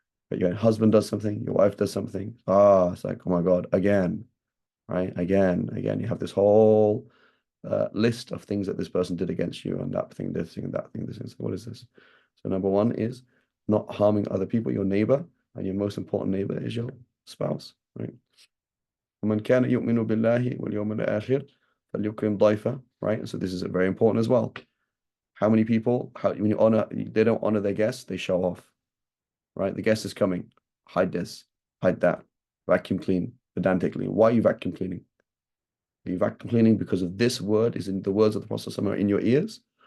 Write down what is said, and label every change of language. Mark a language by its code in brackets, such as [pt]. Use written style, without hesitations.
[en] But your husband does something, your wife does something. It's like, oh my God, again, right? Again. You have this whole list of things that this person did against you, and that thing, this thing, and that thing, this thing. So what is this? So number one is not harming other people, your neighbor, and your most important neighbor is your spouse, right? [ar] وَمَنْ كَانَ يُؤْمِنُ بِاللَّهِ وَالْيَوْمِ الْآخِرِ فَلْيُكْرِمْ ضَيْفَهُ, [en] right? And so this is very important as well. How many people, when you honor, they don't honor their guests, they show off, right? The guest is coming, hide this, hide that, vacuum clean pedantically. Why are you vacuum cleaning? Are you vacuum cleaning because of this word is in the words of the Prophet ﷺ in your ears?